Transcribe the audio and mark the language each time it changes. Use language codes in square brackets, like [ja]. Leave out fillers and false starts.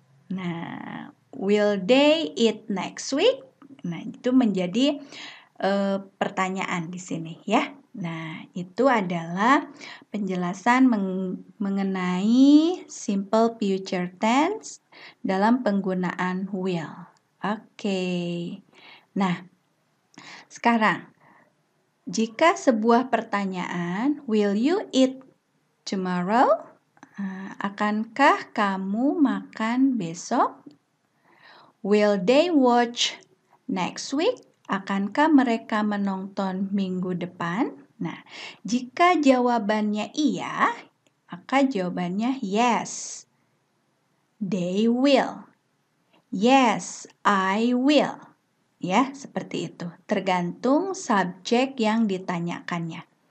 [en] Nah, will they eat next week? [id] Nah, itu menjadi pertanyaan di sini ya. Nah, itu adalah penjelasan mengenai simple future tense dalam penggunaan will. Oke. Nah, sekarang jika sebuah pertanyaan, [en] will you eat tomorrow? [id] Akankah kamu makan besok? [en] Will they watch next week? [id] Akankah mereka menonton minggu depan? Nah, jika jawabannya iya, maka jawabannya yes. [en] They will. Yes, I will. [id] Ya, seperti itu. Tergantung subjek yang ditanyakannya.